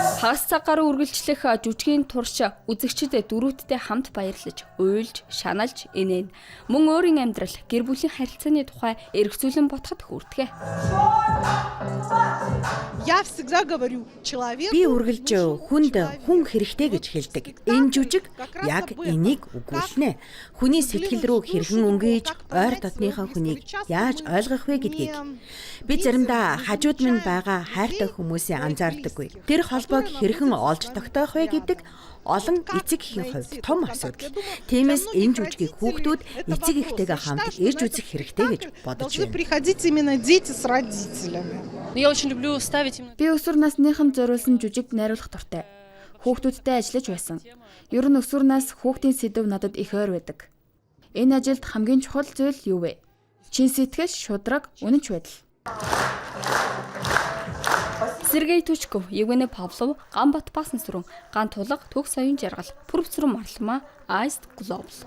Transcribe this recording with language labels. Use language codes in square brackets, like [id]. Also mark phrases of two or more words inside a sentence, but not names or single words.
[mn] Багц цаг гаруй үргэлжлэх жүжигийн турш үзэгчдэд дөрүүдтэй хамт баярлаж, уйлж, шаналж инээн. Мөн өөрийн амьдрал, гэр бүлийн харилцааны тухай эргцүүлэн бодоход хүртгэ. [ru] Я всегда говорю, человек. [mn] Би үргэлж хүнд хүн хэрэгтэй гэж хэлдэг. Энэ жүжиг яг энийг өгүүлнэ. Хүний сэтгэл рүү хэрхэн өнгөж, ойр дотныхоо хүнийг яаж ойлгох вэ гэдгийг. Би заримдаа хажууд минь байгаа хайртай хүмүүсээ анзаардаггүй. Тэр холбоог хэрхэн олж тогтоох вэ гэдэг олон эцэг эхийн хувьд том асуудал. Тиймээс энэ жүжигийг хүүхдүүд эцэг эхтэйгээ хамт ирж үзэх хэрэгтэй гэж бодож байна. [ru] Приходите именно дети с родителями. [mn] Би өсвөр насныхан зориулсан жүжиг найруулах дуртай. Хүүхдүүдтэй ажиллаж байсан. Ер нь өсвөр нас хүүхдийн сэдв надад их ойр байдаг. Энэ ажилд хамгийн чухал зүйл юу вэ? Чин сэтгэл, шударга, үнэнч байдал. Сергей Тучков, Евгений Павлов, Ганбат Баснасүрэн, Ган Тулга, Төг Соён Жаргал, Пүрвцрүн Марлама, Аист Глобал.